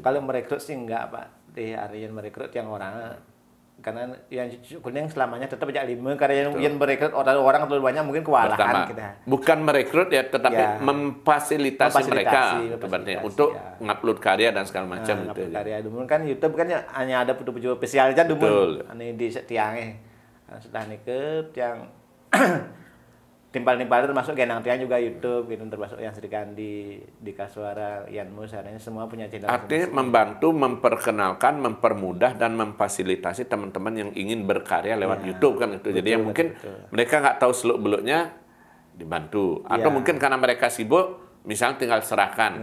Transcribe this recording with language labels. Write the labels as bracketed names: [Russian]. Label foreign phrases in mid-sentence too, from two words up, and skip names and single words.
[Indonesian] Kalau merekrut sih enggak Pak. Di Aryan merekrut yang orang karena yang Cucuk Kuning selamanya tetap aja lima karena yang merekrut orang terlalu banyak mungkin kewalahan kita. Bukan merekrut ya tetapi memfasilitasi mereka untuk ngupload karya dan segala macam gitu. Ngupload karya dulu kan YouTube kan hanya ada video spesial aja dulu. Ini di tiangnya. Sudah nikah yang timpal-timpal termasuk genang tiang juga YouTube gitu termasuk yang Sri Kandi di Kaswara Yanmus artinya semua punya channel. Artinya membantu memperkenalkan, mempermudah dan memfasilitasi teman-teman yang ingin berkarya lewat YouTube kan itu. Jadi yang mungkin mereka nggak tahu seluk-beluknya dibantu atau mungkin karena mereka sibuk misalnya tinggal serahkan.